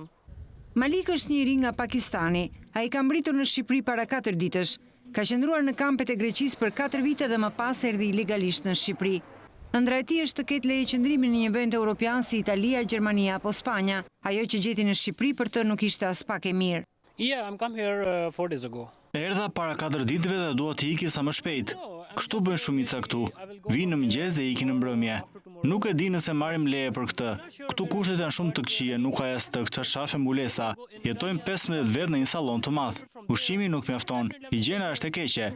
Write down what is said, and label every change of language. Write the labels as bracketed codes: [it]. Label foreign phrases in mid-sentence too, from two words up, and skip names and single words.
[sq] Malik është një ri nga Pakistani. Ai ka mbritur në Shqipëri para 4 ditësh. Ka qëndruar në kampet e Greqisë për 4 vite dhe më pas erdhi ilegalisht në Shqipëri. Ëndra e tij është të ketë leje qëndrimi në një vend europian si Italia, Gjermania apo Spanja. Ajo që gjeti në Shqipëri për të nuk ishte as pak e mirë. [en] Yeah, I'm come here 4 days ago. [sq] Erdha para 4 ditëve dhe dua të iki sa më shpejt. Kështu bëjnë shumica këtu. Vinë në mëngjes dhe ikin në mbrëmje. Nuk e di nëse marrim leje për këtë. Këtu kushtet janë shumë të këqija, nuk ka as të çarçafe mbulesa. Jetojmë 15 vetë në një sallon të madh. Ushqimi nuk mjafton. Higjiena është e keqe.